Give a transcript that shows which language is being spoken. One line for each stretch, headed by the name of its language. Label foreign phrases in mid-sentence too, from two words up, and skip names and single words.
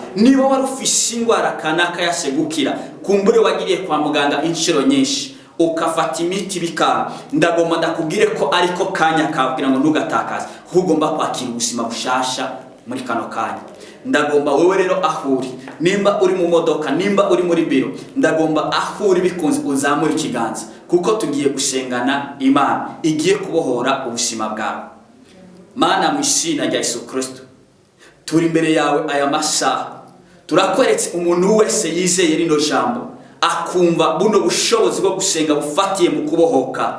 Rundi: Niba wari ufise indwara kanaka yasegukira, kumbure wagiriye kwa muganga inshuro nyinshi ukafata imiti bikanga, ndagomba ndakubwire ko ariko kanya kawe kugira ngo ntugatakaze, ugomba kwakira ubuzima bushasha muri kano kanya. Ndagomba wewe rero ahuri, nimba uri mu modoka, nimba uri muri biro, ndagomba ahuri bikunze uzamura ikiganza, kuko tugiye gusengana Imana igiye kubohora ubuzima bwawe. Mana mu izina rya Yesu Kristo, turi imbere yawe aya masaha, turakweretse umuntu wese yizeye rino jambo akumva buno bushobozi bwo gusenga bufatiye mu kubohoka.